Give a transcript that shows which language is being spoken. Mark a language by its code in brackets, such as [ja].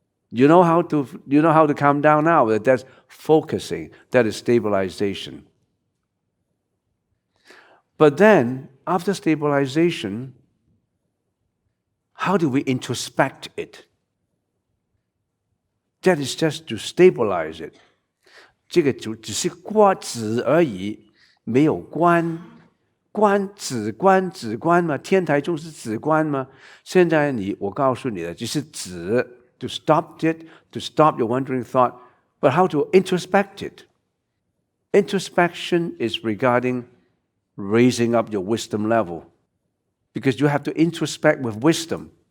[en] You know how to calm down now. That's focusing. That is stabilization. But then, after stabilization, how do we introspect it? That is just to stabilize it. [zh] 这个只是止而已，没有观。止观嘛，天台宗是止观吗？现在我告诉你的只是止 [en] to stop it, to stop your wandering thought, but how to introspect it? Introspection is regarding raising up your wisdom level, because you have to introspect with wisdom.